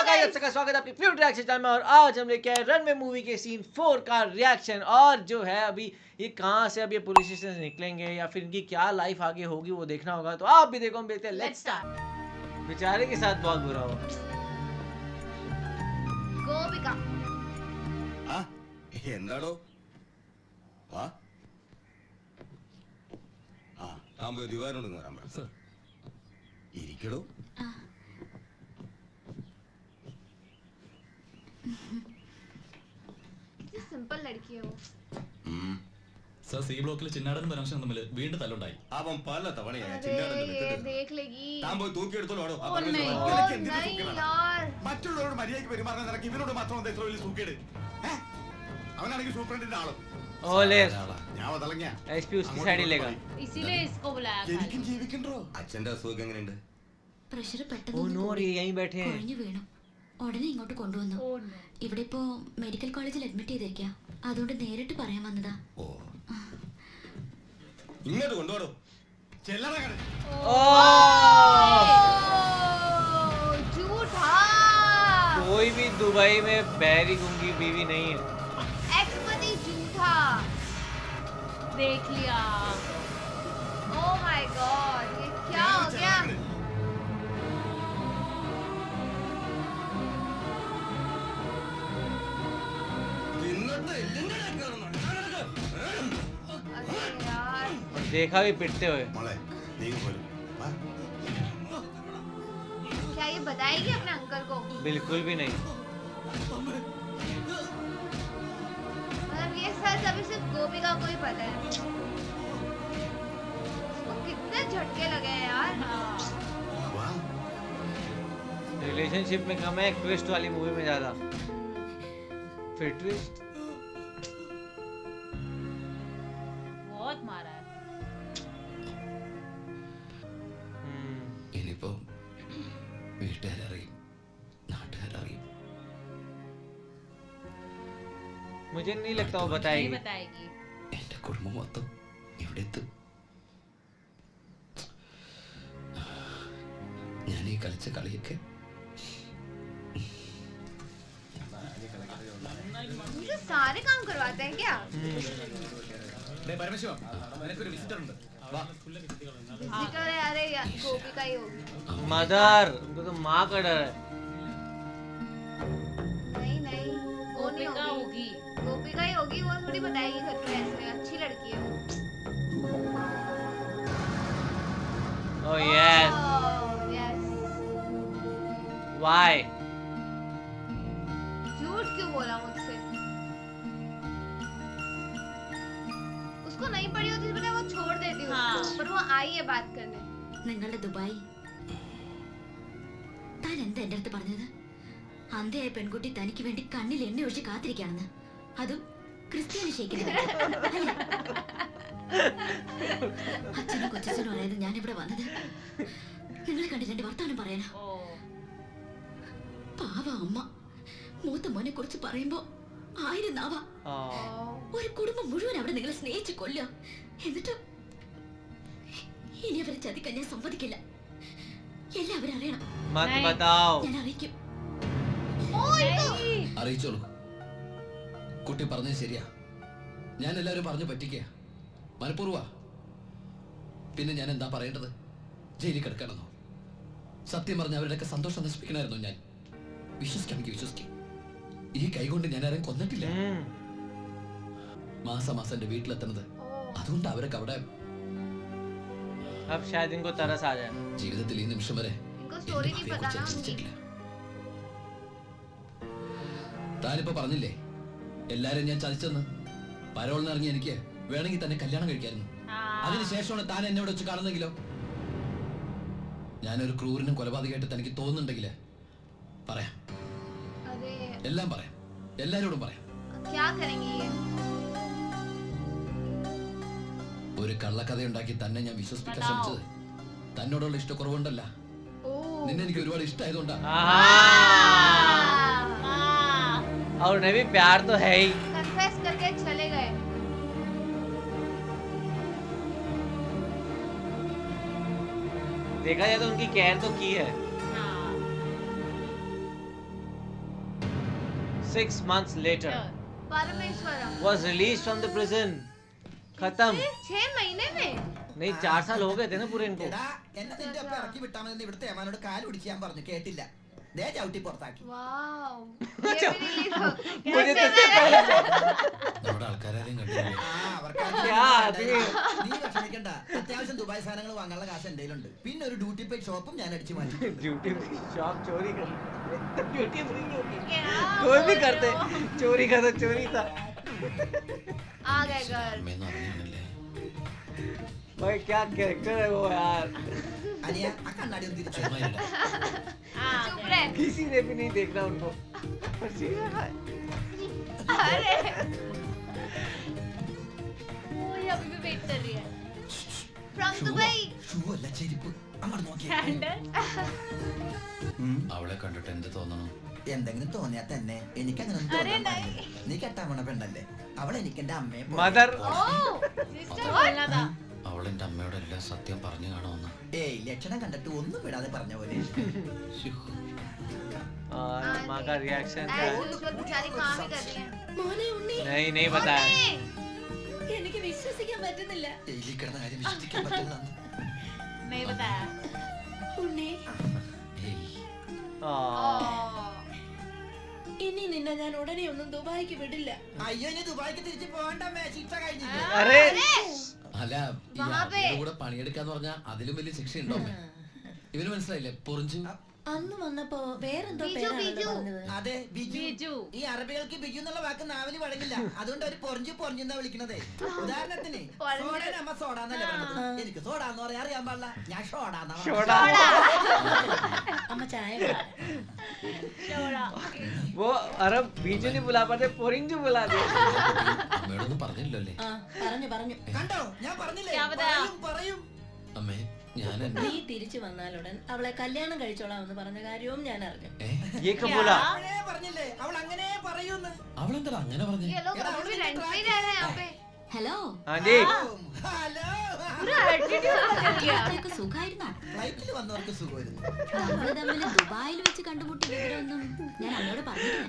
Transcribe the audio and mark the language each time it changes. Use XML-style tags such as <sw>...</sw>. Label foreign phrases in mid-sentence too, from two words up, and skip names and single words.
<hi>आप सबका स्वागत है अपनी</hi> <en>favorite reaction channel</en> <hi>में। और आज हम लेके आए रनवे मूवी के सीन 4 का रिएक्शन। और जो है अभी ये कहाँ से अब ये पुलिस स्टेशन से निकलेंगे या फिर इनकी क्या लाइफ आगे होगी वो देखना होगा। तो आप भी देखो, हम देखते हैं। लेट्स स्टार्ट। बेचारे के साथ बहुत बुरा हुआ।</hi> <ml>ഗോപിക ആ എന്താടോ ആ ആ താൻ പോയി ദിവാനോട് വരാൻ പറ ഇരിക്കടോ</ml> <hi>कितनी सिंपल लड़की है वो</hi> <ml>സർ സി ബ്ലോക്കിൽ ചിന്നാടനും പരമശിവനും തമ്മിൽ വീണ്ടും തല്ലുണ്ടായി. അവൻ പല തവണയായി</ml> <hi>अरे</hi> <ml>ചിന്നാടനെ</ml> <hi>ये</hi> <ml>വിട്ടിട്ട്.</ml> <hi>देख लेगी</hi> <ml>താൻ പോയി തൂക്കിയെടുത്തോളൂ ആടോ. ആ ओ പരമേശ്വരൻ</ml> <hi>नहीं</hi> <ml>ഇവനൊക്കെ എന്തിന്</ml> <hi>नहीं</hi> <ml>സൂക്കേടാണ്?</ml> <hi>यार</hi> <ml>മറ്റുള്ളവരോട് മര്യാദയ്ക്ക് പെരുമാറുന്ന നിനക്ക് ഇവനോട് മാത്രം എന്താ ഇത്ര വലിയ സൂക്കേട്? അവനാണെങ്കിൽ സൂപ്രണ്ടിന്റെ ആളും ओले ഞാൻ വതളങ്ങിയ</ml> <hi>एसपी उसकी साइड ही लेगा। इसीलिए इसको बुलाया था।</hi> <ml>എനിക്കും ജീവിക്കണ്ടോ? അച്ഛന്റെ അസുഖം എങ്ങനെയുണ്ട്? പ്രഷർ ओ പെട്ടെന്ന്</ml> <hi>नो रे यहीं बैठे हैं।</hi> <ml>കുഴഞ്ഞു വീണു. ഉടനെ ഇങ്ങോട്ട് കൊണ്ടുവന്നു.</ml> <en>oh no</en> <ml>ഇവിടെ ഇപ്പോ</ml> <en>medical college</en> <ml>അഡ്മിറ്റ് ചെയ്തിരിക്കുക. അതുകൊണ്ട് നേരിട്ട് പറയാൻ വന്നതാ. ഓ ഇങ്ങോട്ട് കൊണ്ടുപോടോ. ചെല്ലറ കട ओ</ml> <hi>झूठा कोई भी दुबई में बहरी गूंगी बीवी नहीं है। एक्सपति झूठा देख लिया।</hi> <en>oh my god</en> <hi>ये क्या हो गया</hi> <ml>ഇന്നത്തെ എല്ലിന്റെ കാര്യമാണ്.</ml> <hi>अरे यार और देखा भी पिटते हुए।</hi> <ml>മോളെ നീ പോലും വാ.</ml> <hi>क्या ये बताएगी अपने अंकल को बिल्कुल भी नहीं। मतलब ये सच अभी सिर्फ गोपिका को ही पता है। उसको कितने झटके लगे हैं यार</hi> <ml>വാ.</ml> <hi>रिलेशनशिप में कम है, ट्विस्ट वाली मूवी में ज्यादा। फिर ट्विस्ट बहुत मारा है।</hi> <ml>ഇനിയിപ്പോ വീട്ടുകാരറിയും, നാട്ടുകാരറിയും.</ml> <hi>मुझे नहीं लगता वो नहीं बताएगी। बताएगी।</hi> <ml>എന്റെ കുടുംബം മൊത്തം ഇവിടെ എത്തും. ഞാൻ ഈ കളിച്ച കളിയൊക്കെ</ml> <hi>मुझे सारे काम करवाते हैं क्या</hi> <ml>പരമശിവം നിനക്കൊരു വിസിറ്റർ ഉണ്ട്. വാ.</ml> <hi>जिक्र है अरे यार गोपिका ही होगी मदर, उनको तो माँ का डर है। नहीं नहीं वो नहीं गोपिका होगी होगी। गोपिका ही होगी वो थोड़ी बताएगी घर पे ऐसे अच्छी लड़की है वो</hi> <en>Oh yes. यस Why?</en> <hi>झूठ क्यों बोला मुझसे उसको नहीं पड़ी होती तो बेटा वो छोड़ देती उसको हाँ। पर वो आई है बात करने</hi> <ml>നിങ്ങളുടെ ദുബായ് താൻ എന്താ എന്റെ അടുത്ത് പറഞ്ഞത്? അന്ധയായ പെൺകുട്ടി തനിക്ക് വേണ്ടി കണ്ണിൽ എണ്ണ ഒഴിച്ച് കാത്തിരിക്കുകയാണെന്ന്. അതും ക്രിസ്ത്യാനി ഷേക്കിന് വേണ്ടി. അല്ലേ? അച്ഛനും കൊച്ചച്ഛനും അറിയാതെ ഞാൻ ഇവിടെ വന്നത് നിങ്ങളെ കണ്ടിട്ട് എന്റെ വർത്താനം പറയാനാ. ओ പാവ അമ്മ മൂത്ത മോനെ കുറിച്ച് പറയുമ്പോ ആയിരം നാവാ. Oh. ഒരു കുടുംബം മുഴുവൻ അവിടെ നിങ്ങളെ സ്നേഹിച്ച് കൊല്ലുക. എന്നിട്ട് ഇനി അവരെ ചതിക്കാൻ ഞാൻ സമ്മതിക്കില്ല. എല്ലാവരും അറിയണം.</ml> <hi>मत नहीं। बताओ।</hi> <ml>ഞാൻ അറിയിക്കും.</ml> <hi>नहीं</hi> <ml>അറിയിച്ചോളൂ. കുട്ടി പറഞ്ഞത് ശരിയാ. ഞാൻ എല്ലാവരും പറഞ്ഞു പറ്റിക്കുക. മനഃപൂർവ്വ. പിന്നെ ഞാൻ എന്താ പറയേണ്ടത്? ജയിലിൽ കിടക്കണമെന്നോ? സത്യം പറഞ്ഞ അവരുടെയൊക്കെ സന്തോഷം നശിപ്പിക്കണമായിരുന്നു ഞാൻ. വിശ്വസിക്കാമെങ്കിൽ വിശ്വസിക്കും. ഈ കൈകൊണ്ട് ഞാൻ ആരെയും കൊന്നിട്ടില്ല. മാസം മാസം എന്റെ വീട്ടിലെത്തുന്നത് അതുകൊണ്ട് അവരൊക്കെ അവിടെ</ml> <hi>अब शायद इनको तरस आ जाए।</hi> <ml>ജീവിതത്തിൽ ഈ നിമിഷം വരെ</ml> <hi>इनको स्टोरी नहीं पता ना उनकी</hi> <ml>താനിപ്പോ പറഞ്ഞില്ലേ എല്ലാരും ഞാൻ ചതിച്ചെന്ന്. പരോളിന് ഇറങ്ങി എനിക്ക് വേണമെങ്കിൽ തന്നെ കല്യാണം കഴിക്കായിരുന്നു. അതിനുശേഷമാണ് താൻ എന്നോട് വെച്ച് കാണുന്നെങ്കിലോ? ഞാനൊരു ക്രൂരനും കൊലപാതകമായിട്ട് തനിക്ക് തോന്നുന്നുണ്ടെങ്കില് പറയാം.</ml> <hi>अरे</hi> <ml>എല്ലാം പറയാം. എല്ലാരോടും പറയാം.</ml> <hi>क्या करेंगे ये</hi> <ml>ഒരു കള്ളക്കഥയുണ്ടാക്കി തന്നെ ഞാൻ വിശ്വസിപ്പിക്കാൻ</ml> <hi>बताओ।</hi> <ml>ശ്രമിച്ചത് തന്നോടുള്ള ഇഷ്ടക്കുറവുണ്ടല്ല. ओ നിന്നെ എനിക്ക് ഒരുപാട് ഇഷ്ടമായതുകൊണ്ടാ. आहा।</ml> <hi>और उन्हें भी प्यार तो है ही। कन्फेस करके चले गए देखा जाए तो उनकी केयर तो की है। हाँ</hi> <en>6 months later परमेश्वरम was released from the prison.</en> <hi>खत्म 6 महीने में नहीं 4 साल हो गए थे ना पूरे इनको.</hi> <ml>എടാ എന്നെ നിന്റെ ഒപ്പം ഇറക്കി വിട്ടാ മതി ഇവിടുത്തെ ഏമാനോട് കാല് പിടിച്ച് ഞാൻ പറഞ്ഞു കേട്ടില്ല ദേ ചവിട്ടി പുറത്താക്കി</ml> <hi>वाओ ये भी रिलीज हो मुझे तो इससे पहले</hi> <ml>നമ്മുടെ ആൾക്കാരെയും കണ്ടില്ലേ? ആ, അവർക്ക്</ml> <hi>क्या आदमी.</hi> <ml>നീ വിഷമിക്കണ്ട അത്യാവശ്യം ദുബായ് സാധനങ്ങൾ വാങ്ങാനുള്ള കാശ് എന്റെ കയ്യിലുണ്ട് പിന്നെ ഒരു</ml> <en>duty paid shop</en> <ml>ഞാൻ അടിച്ചു മാറ്റി</ml> <en>duty free shop</en> <hi>चोरी कर</hi> <en>duty free</en> <hi>होगी कोई भी करते चोरी का तो चोरी था. आ गए घर</hi> <ml>അമ്മയെന്ന് അറിഞ്ഞാണല്ലേ?</ml> <hi>भाई क्या कैरेक्टर है वो यार.</hi> <ml>അനിയ ആ കണ്ണാടി ഒന്ന് തിരിച്ചു ചുമ്മാ ഇല്ല.</ml> <hi>चुप रहे किसी ने भी नहीं देखना उनको. पर सीरियस है. अरे वो ये अभी भी वेट कर रही है फ्रॉम दुबई</hi> <ml>ഷൂ അല്ല ചെരുപ്പ് അങ്ങോട്ട് നോക്കിയേ</ml> <hi>सैंडल</hi> <ml>അവളെ കണ്ടിട്ട് എന്ത് തോന്നണം? എന്തെങ്കിലും തോന്നിയാ തന്നെ എനിക്ക് അങ്ങനെ ഒന്നും തോന്നാൻ പാടില്ല. നീ കെട്ടാൻ പോണ പെണ്ണല്ലേ അവൾ എനിക്ക് എന്റെ അമ്മയെ പോലെ.</ml> <hi>मदर ओ सिस्टर बोलना था</hi> <ml>അവൾ എന്റെ അമ്മയോട് എല്ലാം സത്യം പറഞ്ഞു കാണുമെന്ന്. ഏയ് ലക്ഷണം കണ്ടിട്ട് ഒന്നും വിടാതെ പറഞ്ഞ പോലെ ശ്ശോ.</ml> <hi>और माँ का रिएक्शन क्या ऐसे है? यूजुअल बेचारी काम ही कर रही है</hi> <ml>മോനെ ഉണ്ണി</ml> <hi>नहीं बताया.</hi> <ml>എനിക്ക് വിശ്വസിക്കാൻ പറ്റുന്നില്ല. ജയിലിൽ കിടന്ന കാര്യം വിശ്വസിക്കാൻ പറ്റില്ല</ml> <hi>नहीं बताया</hi> <ml>ഉണ്ണി ഏയ്, ഇനി നിന്നെ ഞാൻ ഉടനെ ഒന്നും ദുബായിക്ക് വിടില്ല. അയ്യോ ഇനി ദുബായിക്ക് തിരിച്ചു പോകണ്ടമ്മേ ശിക്ഷ കഴിഞ്ഞില്ല अरे അല്ല ഈ വഹാബേ. ആളുടെ കൂടെ പണിയെടുക്കാന്ന് പറഞ്ഞാ അതിലും വലിയ ശിക്ഷ ഉണ്ടോ? ഇവന് മനസ്സിലായില്ലേ? പൊറിഞ്ചു. അന്ന് വന്നപ്പോ വേറെന്തോ ബിജു, പേരാണ് ബിജു. പറഞ്ഞത്. അതെ ബിജു</ml> <hi>बीजू</hi> <ml>ഈ അറബികൾക്ക് ബിജു എന്നുള്ള വാക്ക് നാവില് വഴങ്ങില്ല അതുകൊണ്ട് അവര് പൊറിഞ്ഞു പൊറിഞ്ഞെന്നാ വിളിക്കണതേ ഉദാഹരണത്തിന് പൊറിഞ്ഞ്. സോഡേനെ അമ്മ സോഡാന്നല്ലേ പറഞ്ഞത് എനിക്ക് സോഡാന്ന് പറയാൻ അറിയാൻ പാടില്ല ഞാൻ ഷോഡാന്നാ പറഞ്ഞത്.</ml> <hi>छोड़ा</hi> <ml>അമ്മ ചായ വേണം.</ml> <hi>छोड़ा वो अरब बीजू नहीं बुला पाते पोरिंजू बुला दिया.</hi> <ml>അമ്മയോടൊന്നും പറഞ്ഞില്ലല്ലോ അല്ലേ? ആ പറഞ്ഞു പറഞ്ഞു. കണ്ടോ ഞാൻ പറഞ്ഞില്ലേ ഞാൻ പറയാം. പറയും പറയും അമ്മേ ഞാൻ എന്നെ നീ തിരിച്ചു വന്നാലുടൻ അവളെ കല്യാണം കഴിച്ചോളാം എന്ന് പറഞ്ഞ കാര്യവും ഞാൻ അറിഞ്ഞു.</ml> <hi>ये कब बोला?</hi> <ml>അവളെ പറഞ്ഞില്ലേ അവൾ അങ്ങനെ പറയൂന്ന് അവളെന്താ അങ്ങനെ പറഞ്ഞു?</ml> <hi>ये लोग अभी भी रेंट पे ही रह रहे हैं यहाँ पे</hi> <ml>ഹലോ</ml> <hi>हाँ जी.</hi> <ml>ഹലോ</ml> <hi>पूरा एटीट्यूड बदल गया</hi> <ml>ഇത്രയൊക്കെ സുഖായിരുന്നോ? ഫ്ലൈറ്റിൽ വന്നവർക്ക് സുഖമായിരുന്നു നമ്മള് തമ്മിൽ ദുബായിൽ വെച്ച് കണ്ടുമുട്ടിയ വിവരമൊന്നും ഞാൻ അമ്മയോട് പറഞ്ഞിട്ടില്ല.</ml>